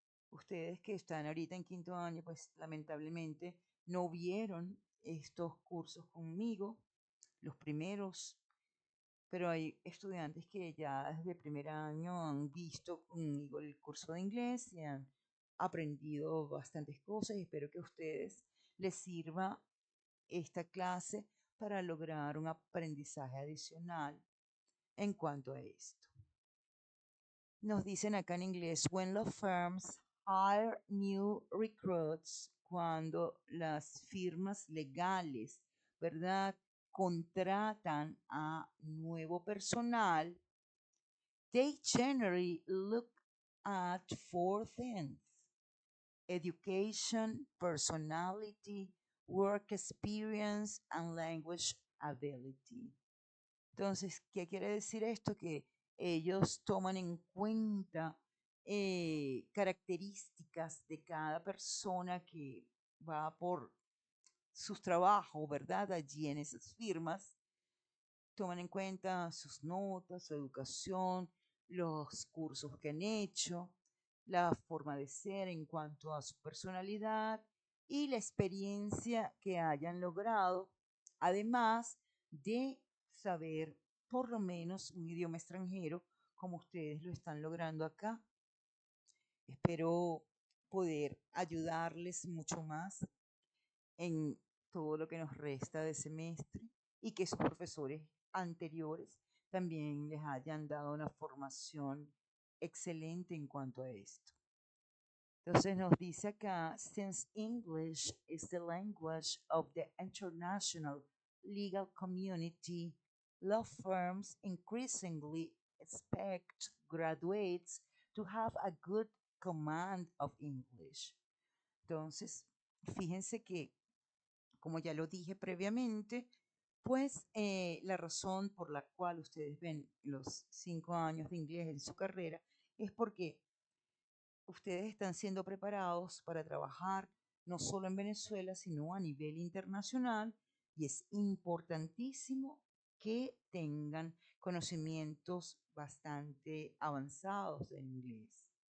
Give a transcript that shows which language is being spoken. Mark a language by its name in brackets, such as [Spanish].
[Spanish] Ustedes que están ahorita en quinto año, pues lamentablemente no vieron estos cursos conmigo, los primeros, pero hay estudiantes que ya desde primer año han visto conmigo el curso de inglés y han aprendido bastantes cosas y espero que a ustedes les sirva esta clase para lograr un aprendizaje adicional en cuanto a esto. Nos dicen acá en inglés, [English] when law firms hire new recruits, [Spanish] cuando las firmas legales, ¿verdad? Contratan a nuevo personal, [English] they generally look at four things: education, personality, work experience, and language ability. [Spanish] Entonces, ¿qué quiere decir esto? Que ellos toman en cuenta características de cada persona que va por sus trabajos, ¿verdad? Allí en esas firmas toman en cuenta sus notas, su educación, los cursos que han hecho, la forma de ser en cuanto a su personalidad y la experiencia que hayan logrado, además de saber por lo menos un idioma extranjero como ustedes lo están logrando acá. Espero poder ayudarles mucho más en todo lo que nos resta de semestre y que sus profesores anteriores también les hayan dado una formación excelente en cuanto a esto. Entonces nos dice acá, [English] since English is the language of the international legal community, law firms increasingly expect graduates to have a good command of English. [Spanish] Entonces, Fíjense que, como ya lo dije previamente, pues la razón por la cual ustedes ven los 5 años de inglés en su carrera es porque ustedes están siendo preparados para trabajar no solo en Venezuela, sino a nivel internacional, y es importantísimo que tengan conocimientos bastante avanzados en inglés.